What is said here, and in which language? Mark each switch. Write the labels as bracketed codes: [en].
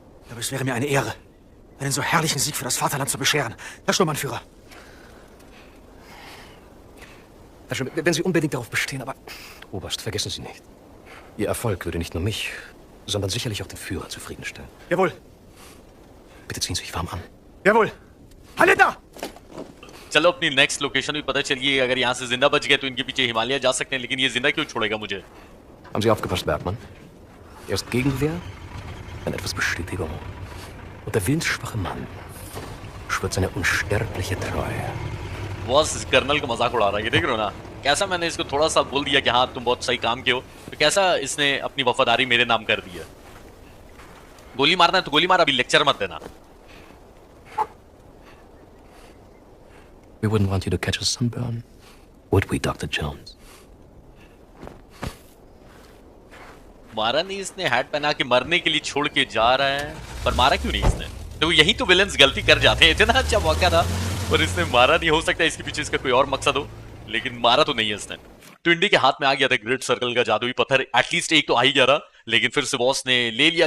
[de] Aber es wäre mir eine Ehre, einen so herrlichen Sieg für das Vaterland zu bescheren, Herr Sturmbannführer. Herr Schmidt, wenn Sie unbedingt darauf bestehen, aber Oberst, vergessen Sie nicht. Ihr Erfolg würde nicht nur mich, sondern sicherlich auch den Führer zufriedenstellen. Jawohl. Bitte ziehen Sie sich warm an. Jawohl. Halida! [hi] चलो अपनी next location भी पता चलिए, अगर यहाँ से जिंदा बच गए तो इनके पीछे हिमालय जा सकते हैं, लेकिन ये जिंदा क्यों छोड़ेगा मुझे? [de] Haben Sie aufgepasst, Bergmann? Erst Gegenwehr, dann etwas Bestätigung. Und der willensschwache Mann schwört seine unsterbliche Treue. [hi] Boss colonel का मजाक उड़ा रहा है, ये देख रहे हो ना? कैसा मैंने इसको थोड़ा सा बोल दिया कि हाँ तुम बहुत सही काम किए हो, तो कैसा इसने अपनी वफादारी मेरे नाम कर दी है। गोली मारना है तो गोली मार, अभी लेक्चर मत देना। [en] We wouldn't want you to catch a sunburn, would we, Dr. Jones? [hi] मारा नहीं इसने, हैट पहना के मरने के लिए छोड़ के जा रहा है, पर मारा क्यों नहीं इसने? तो यही तो विलेंस गलती कर जाते हैं, इतना अच्छा मौका था पर इसने मारा नहीं। हो सकता है इसके पीछे इसका कोई और मकसद हो, लेकिन मारा तो नहीं है इसने। तो इंडी के हाथ में आ गया था ग्रेट सर्कल का जादुई पत्थर, एटलीस्ट एक तो आ ही गया था, लेकिन फिर से बॉस ने ले लिया।